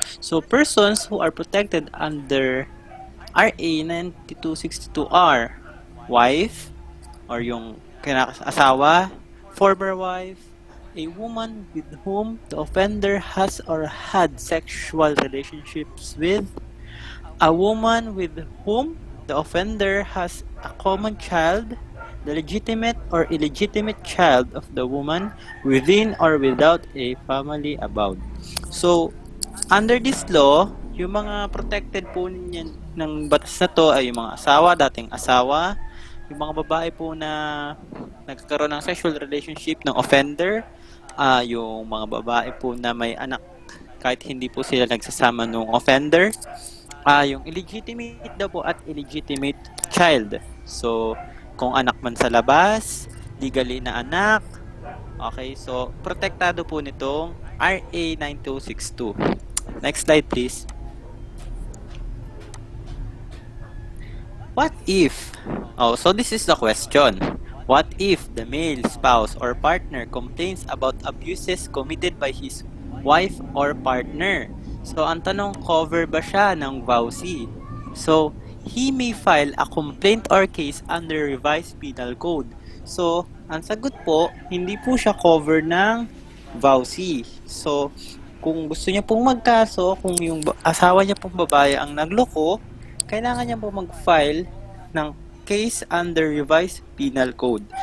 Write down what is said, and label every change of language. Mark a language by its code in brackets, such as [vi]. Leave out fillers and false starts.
[en] So, persons who are protected under RA 9262 are wife, or [tl] yung asawa, [en] former wife, a woman with whom the offender has or had sexual relationships with, a woman with whom the offender has a common child, the legitimate or illegitimate child of the woman within or without a family abroad. [tl] So, under this law, yung mga protected po niyan ng batas na to ay yung mga asawa, dating asawa, yung mga babae po na nagkakaroon ng sexual relationship ng offender, yung mga babae po na may anak kahit hindi po sila nagsasama ng offender, Yung illegitimate daw po at illegitimate child. So, kung anak man sa labas, legally na anak, okay, so protektado po nitong RA 9262. [en] Next slide please. What if? So this is the question. What if the male spouse or partner complains about abuses committed by his wife or partner? So [tl] ang tanong, cover ba siya ng VAUSI? [en] So he may file a complaint or case under revised penal code. [tl] So ang sagot po, hindi po siya cover ng VAUSI. So kung gusto niya pong magkaso, kung yung asawa niya pong babae ang nagloko, kailangan niya po mag-file ng case under revised penal code.